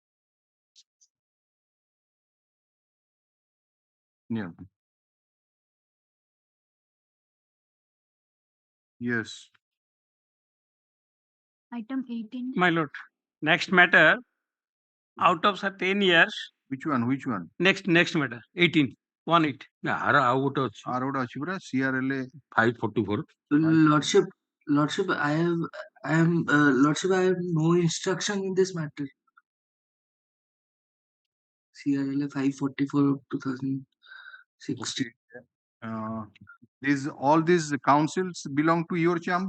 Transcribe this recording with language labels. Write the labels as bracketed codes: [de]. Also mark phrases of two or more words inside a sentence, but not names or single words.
[en] Yeah. Yes. Item 18. My lord, next matter, out of 10 years, Which one? Which one? next matter, 18, 1-8. [or] ନା ଆର ଆଉ ଗୋଟେ ଅଛି ଆର ଗୋଟେ ଅଛି ପରା CRLA 544 [en] Lordship, I have no instruction in this matter. CRLA 544 of 2016. All these councils belong to your chamber.